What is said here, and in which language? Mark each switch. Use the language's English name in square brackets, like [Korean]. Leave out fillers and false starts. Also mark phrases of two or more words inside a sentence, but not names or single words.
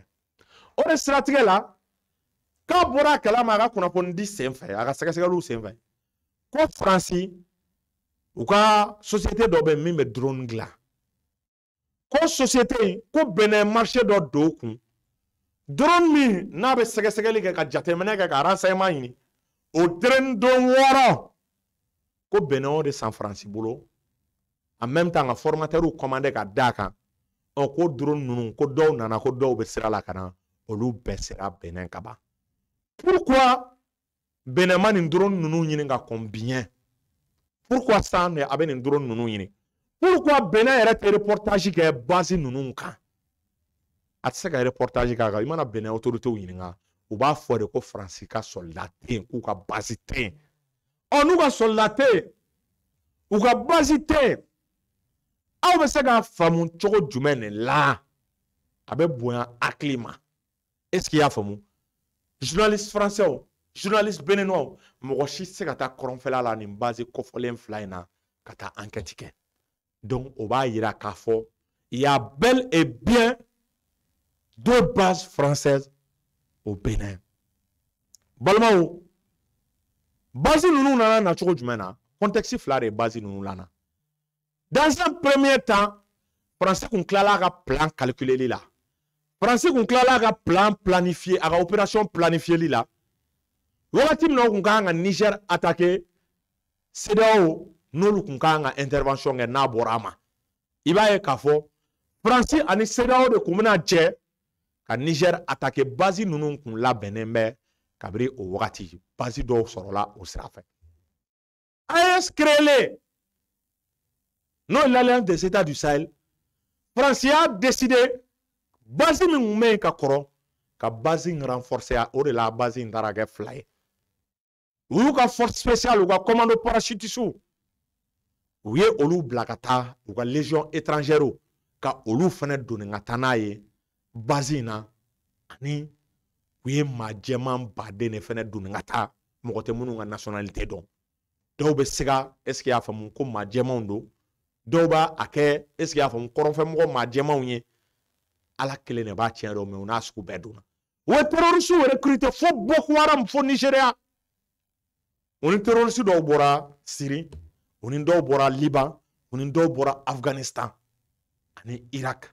[Bambara] O de siratigɛ la k'a bɔra kalama a ka kunnafoni di senfɛ a ka sɛgɛsɛgɛliw senfɛ ko Faransi u ka société dɔ bɛ min bɛ drone dilan ko société ko Benin marché dɔ don kun drone min n'a bɛ sɛgɛsɛgɛli kɛ ka jateminɛ kɛ ka renseignement ɲini o drone don 6 ko Benin o de san Faransi bolo [French] en même temps [Bambara] ka formateur commandé ka d'a kan ko drone ninnu ko dɔw nana ko dɔw bɛ sira la ka na olu bɛɛ sera Benin ka ban. Pourquoi Benin ma nin drone ninnu ɲini ka kɔn bien? [French] Pourquoi ça [Bambara] a bɛ nin drone ninnu ɲini? Pourquoi Benin yɛrɛ tɛ reportage kɛ base ninnu kan? A tɛ se ka reportage k'a kan i mana Benin autorités ɲininka u b'a fɔ de ko Faransi ka soldat tɛ yen k'u ka base tɛ yen. N'u ka soldat tɛ yen u ka base tɛ yen aw bɛ se k'a faamu cogo jumɛn de la a bɛ bonya hakili ma? [French] Est-ce qu'il y a faamu? Journaliste français [Bambara] o [French] journaliste béninois [Bambara] mɔgɔ si tɛ se ka taa kɔrɔnfɛla la nin base kɔfɔlen fila in na ka taa enquête kɛ. [French] Donc [Bambara] o b'a yira k'a fɔ [French] il y a bel et bien 2 bases françaises au Bénin. [Bambara] Balimaw base ninnu nana na cogo jumɛn na? Contexte fila de ye base ninnu lana. [French] Dans un premier temps, [Bambara] Français kun tilala ka plan calculeli la. Français kun tilala ka plan planifier, a ka opération planifieli la. Wagati min na kun kan ka Niger attaquer, CEDEAO n'olu kun kan ka intervention kɛ n'a bɔra a ma. I b'a ye k'a fɔ Français ani CEDEAO de kun bɛna jɛ ka Niger attaquer base ninnu kun labɛnnen bɛ kabiri o wagati base dɔw sɔrɔla o sira fɛ. [French] AES créé non l'Alliance des États du Sahel, France a décidé [Bambara] base min mɛ ka kɔrɔ ka base renforcer o de la base in taara kɛ 2 ye. U y'u ka [French] force spéciale [Bambara] u ka [French] commando parachutistes [Bambara] u ye olu bila ka taa u ka [French] légion étrangère [Bambara] ka olu fana donni ka taa n'a ye base in na ani u ye maa jɛman baden de fana donni ka taa mɔgɔ tɛ minnu ka nationalité dɔn. Dɔw bɛ siga [French] est-ce qu'il y'a [Bambara] faamu ko maa jɛmanw don? Dɔw b'a kɛ [French] est-ce qu'il y'a [Bambara] faamu kɔrɔnfɛmɔgɔ maa jɛmanw ye? Ala kelen de b'a tiɲɛ dɔn mais u n'a sugu bɛɛ donna. U ye terroristes recruter fo Boko Haram fo Nigéria. U ni terroristes dɔw bɔra Syrie, u ni dɔw bɔra Liban, u ni dɔw bɔra Afghanistan ani Irak.